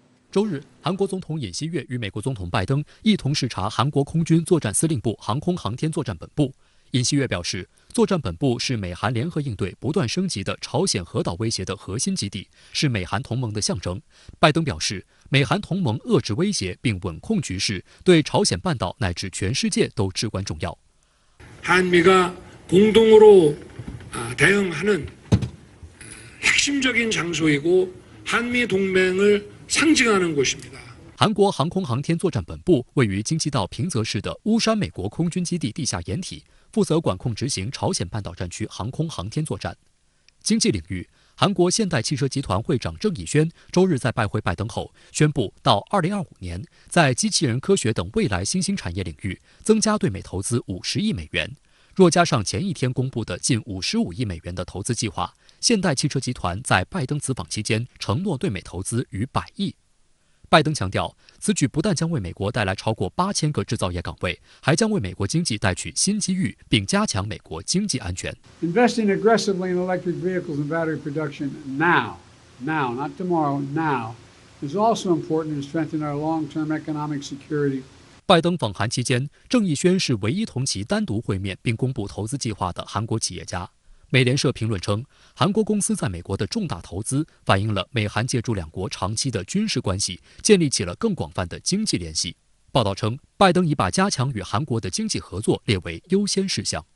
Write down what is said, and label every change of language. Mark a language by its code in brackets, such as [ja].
[zh] 周日，韩国总统尹锡悦与美国总统拜登一同视察韩国空军作战司令部航空航天作战本部。尹锡悦表示，作战本部是美韩联合应对不断升级的朝鲜核岛威胁的核心基地，是美韩同盟的象征。拜登表示，美韩同盟遏制威胁并稳控局势，对朝鲜半岛乃至全世界都至关重要。 [ko] 한미가 공동으로 대응하는 핵심적인 장소이고 한미 동맹을 상징하는 곳입니다. [zh] 韩国航空航天作战本部位于京畿道平泽市的乌山美国空军基地地下掩体，负责管控执行朝鲜半岛战区航空航天作战。经济领域，韩国现代汽车集团会长郑义宣周日在拜会拜登后，宣布到2025年，在机器人科学等未来新兴产业领域增加对美投资50亿美元。若加上前一天公布的近55亿美元的投资计划，现代汽车集团在拜登此访期间承诺对美投资逾100亿。拜登强调，此举不但将为美国带来超过8000个制造业岗位，还将为美国经济带去新机遇，并加强美国经济安全。 [en] Investing aggressively in electric vehicles and battery production now, not tomorrow, now, is also important to strengthen our long-term economic security. [zh] 拜登访韩期间，郑义宣是唯一同其单独会面并公布投资计划的韩国企业家。美联社评论称，韩国公司在美国的重大投资反映了美韩借助两国长期的军事关系，建立起了更广泛的经济联系。报道称，拜登已把加强与韩国的经济合作列为优先事项。